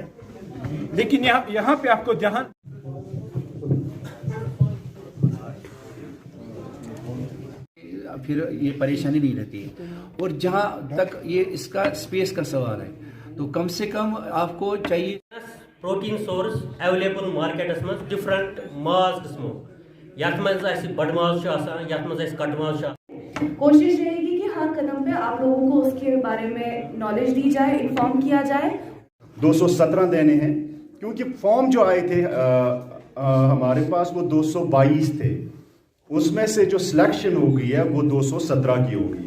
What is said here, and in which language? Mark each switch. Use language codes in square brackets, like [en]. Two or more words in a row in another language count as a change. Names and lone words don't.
[ur] لیکن یہاں پہ آپ کو جہاں پھر یہ پریشانی نہیں رہتی ہے. اور جہاں تک یہ اس کا اسپیس کا سوال ہے تو کم سے کم آپ کو چاہیے [en] protein source available markets [ks] مز ڈفرنٹ ماز قسموں یتھ مز بڑ ماز یتھ مز کٹ ماز. [ur] کوشش رہے گی کہ ہر قدم پہ آپ لوگوں کو اس کے بارے میں نالج دی جائے, انفارم کیا جائے. 217 دینے ہیں کیونکہ فارم جو آئے تھے ہمارے پاس وہ 222 تھے. اس میں سے جو سلیکشن ہو گئی ہے وہ 217 کی ہو گئی ہے.